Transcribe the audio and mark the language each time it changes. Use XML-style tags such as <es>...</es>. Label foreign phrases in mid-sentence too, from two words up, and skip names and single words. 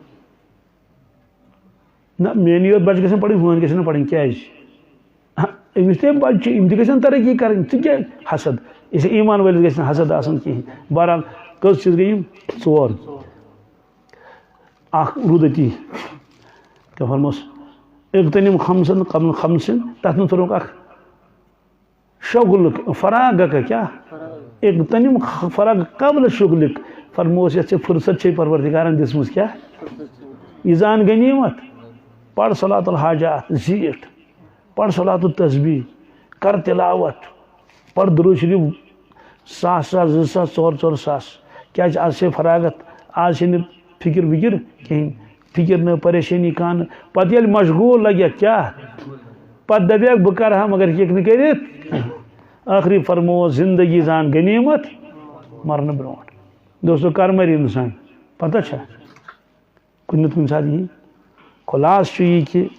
<ks>نہ میٲنی یوت بچہِ گژھن پرٕنۍ ہُہٕنٛدۍ گژھن نہٕ پرٕنۍ کیٛازِ أمِس تہِ بچہِ چھِ یِم تہِ گژھن ترقی کرٕنۍ ژٕ کیٛاہ حسد اس ایمان ولس گژھِ نہٕ حسد آسن کِہیٖنۍ بہرحال کٔژ چیٖز گٔے یِم ژور اکھ روٗد أتی کیٛاہ فرموس</ks> <ar>اغتنم خمسن قبل خمسن</ar> <ks>تتھ منٛز فرموکھ اکھ شغلک فراغ کا کیا</ks> <ar>اغتنم فراغ قبل شغلک</ar> <ks>فرموس یتھ ژےٚ فرصت چھے پروردگارن دِژمٕژ کیٛاہ یہِ زان غنیمت پڑھ</ks> <ar>صلاۃ الحاجات</ar> <ks>زیٖٹھ پڑھ</ks> <ar>صلاۃ التسبیح</ar> <ks>کر تلاوت پڑھ درود شریف 1000 2000 4 کیٛازِ آز چھے فراغت آز چھے نہٕ فکر وکر کِہیٖنۍ فکر نہٕ پریشٲنی کانٛہہ نہٕ پتہٕ ییٚلہِ مشغوٗل لگیکھ کیٛاہ پتہٕ دپیکھ بہٕ کرٕ ہا مگر ہیٚکہِ نہٕ کٔرِتھ ٲخری فرموس زندگی زان غنیمت مرنہٕ برونٛٹھ دوستو کر مری انسان پتہ چھا کُنہِ نتہٕ کُنہِ ساتہٕ یی خلاص چھُ یہِ کہِ</ks>